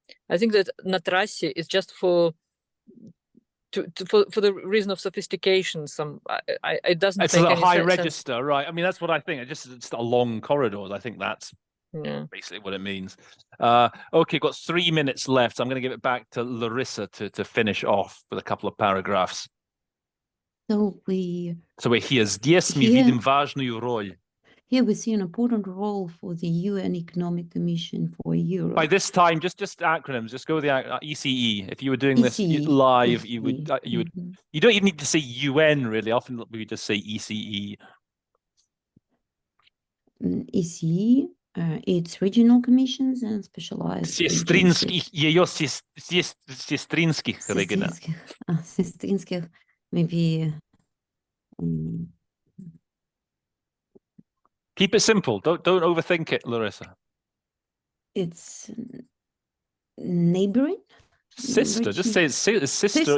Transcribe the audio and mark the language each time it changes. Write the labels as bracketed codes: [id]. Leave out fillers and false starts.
[en] I think that natrasi is just for the reason of sophistication. It doesn't. It's a high register, right? I mean, that's what I think. It's along corridors. I think that's basically what it means. Okay, got 3 minutes left. So I'm going to give it back to Larissa to finish off with a couple of paragraphs. So we're here. [ru] Здесь мы видим важную роль. [en] Here we see an important role for the UN Economic Commission for Europe. By this time, just acronyms. Just go with the ECE. If you were doing this live, ECE. you would. You don't even need to say UN really. Often we just say ECE. ECE. It's regional commissions and specialized. [ru] Сестринских, ее сестринских, Сестринских, [en] maybe. Keep it simple. Don't overthink it, Larissa. It's neighboring. Sister, just say it's sister. Sister.